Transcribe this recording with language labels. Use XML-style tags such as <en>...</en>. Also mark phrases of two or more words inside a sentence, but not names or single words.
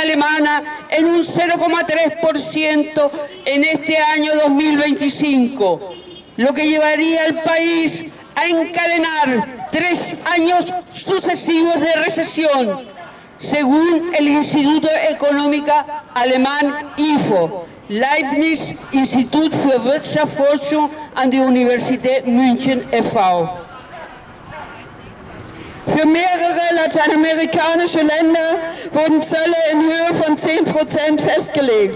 <es>alemana en un 0,3% en este año 2025, lo que llevaría al país a encadenar 3 años sucesivos de recesión, según el Instituto Económico Alemán IFO, Leibniz Institut für Wirtschaftsforschung an der Universität München e.V.</es> <de>Für mehrere lateinamerikanische Länder wurden Zölle in Höhe von 10% festgelegt.</de>